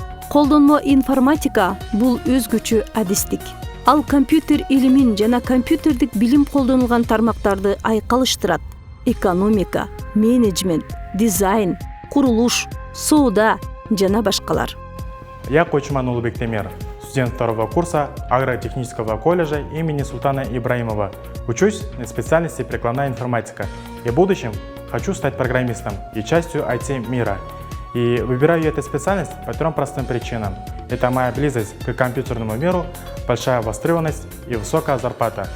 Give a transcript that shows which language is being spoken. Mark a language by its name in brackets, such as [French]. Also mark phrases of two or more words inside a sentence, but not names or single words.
[Kyrgyz] Колдонмо информатика бул өзгөчө адистик. Ал компьютер илимин жана компьютердик билим колдонулган тармактарды айкалыштырат. Экономика, менеджмент, дизайн, курулуш, соода жана башкалар. [Russian] Я Кочман Улубек Темиров, студент 2-го курса агротехнического колледжа имени Султана Ибраимова. Учусь на специальности прикладная информатика и в будущем хочу стать программистом и частью IT мира. И выбираю я эту специальность по 3 простым причинам. Это моя близость к компьютерному миру, большая востребованность и высокая зарплата.